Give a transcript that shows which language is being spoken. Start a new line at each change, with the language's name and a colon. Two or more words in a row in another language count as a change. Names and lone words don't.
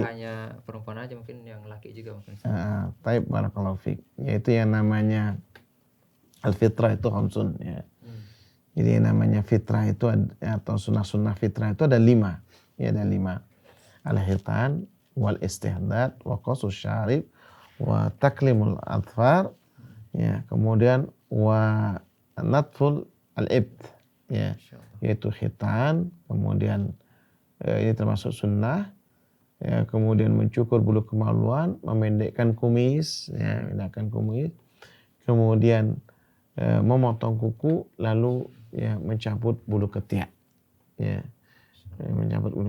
Indonesian: Mungkin gak hanya perempuan aja, mungkin yang laki juga mungkin.
Arabic: طيب بارك الله فيك.
Indonesian: Yaitu yang namanya al-fitrah itu khamsun ya. Jadi yang namanya fitrah itu atau sunnah-sunnah fitrah itu ada 5. Ya ada 5.
Arabic: الختان والاستحداد وقص الشارب وتقليم الأظفار ya,
Indonesian: kemudian
Arabic: ونتف الإبط
Indonesian: ya, yaitu khitan, kemudian ini termasuk sunnah ya, kemudian mencukur bulu kemaluan, memendekkan kumis ya, memendekkan kumis, kemudian memotong kuku, lalu ya mencabut bulu ketiak ya, mencabut bulu.